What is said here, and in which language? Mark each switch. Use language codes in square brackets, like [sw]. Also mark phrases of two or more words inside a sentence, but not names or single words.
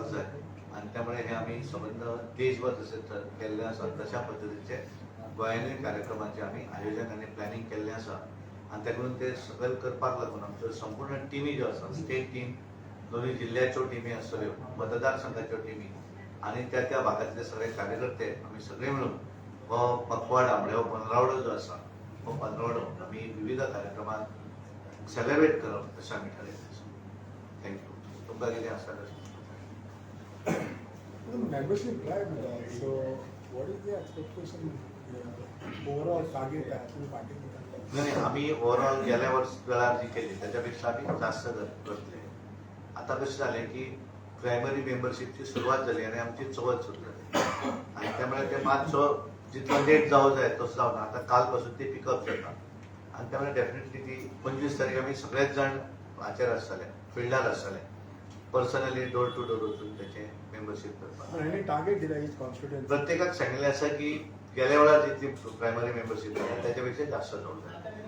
[kok] जाय आणि त्यामुळे हे आमी संबंध देशभर जसे केल्ले आसा तशा पद्धतीचे गोंयानूय कार्यक्रमांचे आमी आयोजन आनी प्लॅनिंग केल्लें आसा आणि त्याकडून ते सगळे करपाक लागून आमच्यो संपूर्ण टिमी ज्यो आसा [en] state team [kok] दोन्ही जिल्ह्याच्यो टिमी आसतल्यो मतदारसंघाच्यो टिमी आणि त्या भागातले सगळे कार्यकर्ते आमी सगळे मिळून हो पखवाडा म्हणजे हो पंदरवडो जो आसा हो पंदरवडो आमी विविध कार्यक्रमांत सेलिब्रेट करप अशें आमी ठरयलें आसा. थँक्यू. तुमकां कितें आसा [en] membership drive, so what is the expectation overall target तुम्ही participate [kok] नाही आम्ही ओव्हरऑल गेल्या वेळार जी केली त्याच्यापेक्षा आम्ही जास्त करतले. आता कसे झाले की प्रायमरी मेंबरशिपची सुरुवात झाली आणि आमची चवथ सुरू झाली आणि त्यामुळे ते मातसो जितलो लेट जावं जाय तसो जावना. आता कालपासून ते पिकअप जाता आणि त्यामुळे डेफिनेटली ती 25 तारीख आम्ही सगळेच जण हाचेर आसतले फिल्डार आसतले पर्सनली [en] door to door [kok] वचून त्याचे मेंबरशिप करपाक. आणि टार्गेट दिला [en] each constituency [kok] प्रत्येकाक सांगिल्लें आसा की गेल्या वेळार जितली प्रायमरी मेंबरशिप जाली त्याच्यापेक्षा जास्त जावं जाय.